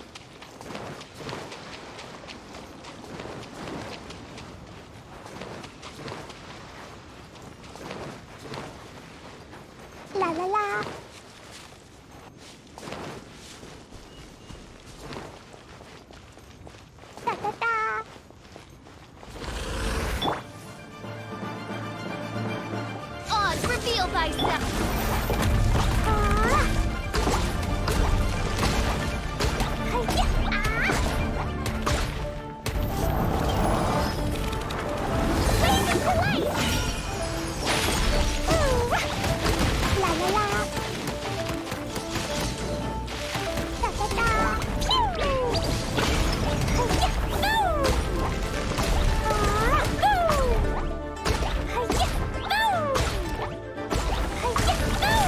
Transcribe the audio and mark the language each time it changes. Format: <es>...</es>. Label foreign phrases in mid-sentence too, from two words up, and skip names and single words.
<en>La la la. Da da da. Oz, reveal thyself! Ah. Hi-ya. Blazing away! Ooh. La la la. Da da da. Pew. Hi-ya. Ooh. Ah. Ooh. Hi-ya. Ooh. Hi-ya.</en>